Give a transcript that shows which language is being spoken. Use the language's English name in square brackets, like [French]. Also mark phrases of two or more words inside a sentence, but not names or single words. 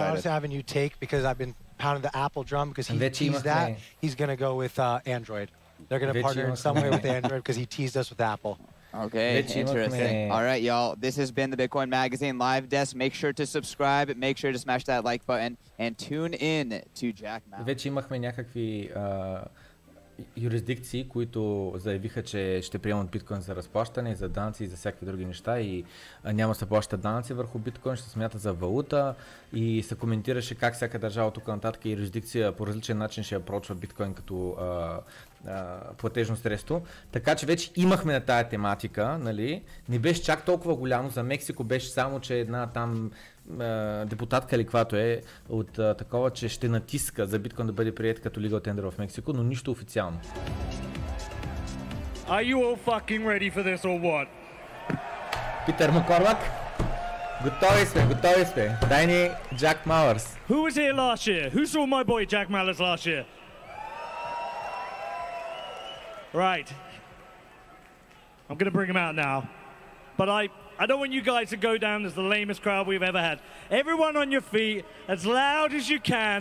[English] I honestly having you take, because I've been pounding the Apple drum, because he teased that. He's going to go with Android. They're going to partner in some way with Android because he teased us with Apple. Okay, interesting. All right, y'all. This has been the Bitcoin Magazine Live Desk. Make sure to subscribe. Make sure to smash that like button and tune in to Jack Mallers. [Bulgarian] Вече имахме някакви юрисдикции, които заявиха, че ще приемат биткоин за разплащане, за данъци и за всякакви други неща, и няма да се плащат данъци върху биткоин, ще се смята за валута, и се коментираше как всяка държава тук нататък и юрисдикция по различен начин ще апрочва биткоин като платежно средство. Така че вече имахме на тая тематика, нали? Не беше чак толкова голямо. За Мексико беше само, че една там депутатка или каквато е от такова, че ще натиска за биткоин да бъде прият като [English] legal tender [Bulgarian] в Мексико, но нищо официално. [English] Are you all fucking ready for this or what? [Bulgarian] Питър Макорлак, готови сме. Дай ни Jack Mallers. [English] Who was here last year? Who saw my boy Jack Mallers last year? Right. I'm going to bring him out now. But I don't want you guys to go down as the lamest crowd we've ever had. Everyone on your feet, as loud as you can.